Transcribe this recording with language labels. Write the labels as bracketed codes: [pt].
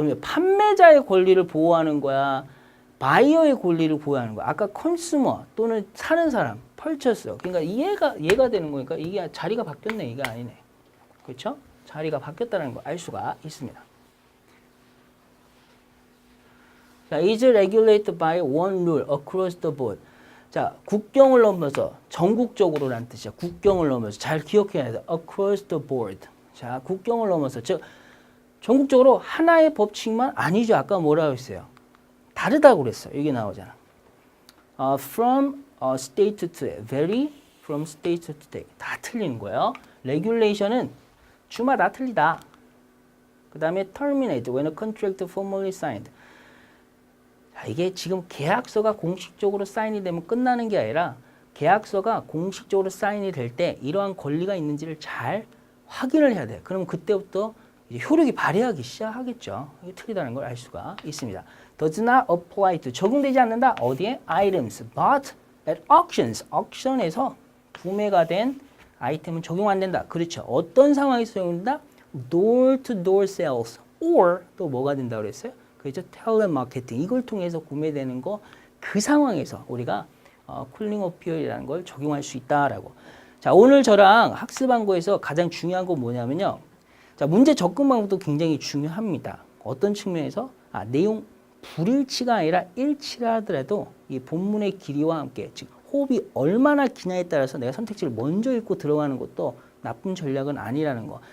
[ko] 판매자의 권리를 보호하는 거야. 바이어의 권리를 보호하는 거야. 아까 컨슈머 또는 사는 사람, 펄처스. 그러니까 얘가 되는 거니까 이게 자리가 바뀌었네. 이게 아니네. 그렇죠? 자리가 바뀌었다는 걸 알 수가 있습니다. [en] 자, is regulated by one rule across the board. [ko] 자, 국경을 넘어서 전국적으로라는 뜻이야. 국경을 넘어서 잘 기억해야 돼. [en] across the board. [ko] 자, 국경을 넘어서 즉 전국적으로 하나의 법칙만 아니죠. 아까 뭐라고 했어요? 다르다고 그랬어. 여기 나오잖아. [en] from state to vary from state to state. [ko] 다 틀리는 거예요. regulation은 주마다 틀리다. 그 다음에 [en] terminate when a contract formally signed. [ko] 자, 이게 지금 계약서가 공식적으로 사인이 되면 끝나는 게 아니라 계약서가 공식적으로 사인이 될 때 이러한 권리가 있는지를 잘 확인을 해야 돼요. 그럼 그때부터 이제 효력이 발휘하기 시작하겠죠. 이게 틀리다는 걸 알 수가 있습니다. [en] Does not apply to [ko] 적용되지 않는다. 어디에? [en] Items, but at auctions. [ko] auction에서 구매가 된 아이템은 적용 안 된다. 그렇죠. 어떤 상황에서 적용된다? [en] Door to door sales or [ko] 또 뭐가 된다고 그랬어요? 그렇죠. 텔레마케팅 이걸 통해서 구매되는 거 그 상황에서 우리가 쿨링 오프 피어이라는 걸 적용할 수 있다라고. 자, 오늘 저랑 학습한 거에서 가장 중요한 건 뭐냐면요. 자, 문제 접근 방법도 굉장히 중요합니다. 어떤 측면에서 내용 불일치가 아니라 일치라 하더라도 이 본문의 길이와 함께 즉 호흡이 얼마나 기냐에 따라서 내가 선택지를 먼저 읽고 들어가는 것도 나쁜 전략은 아니라는 거.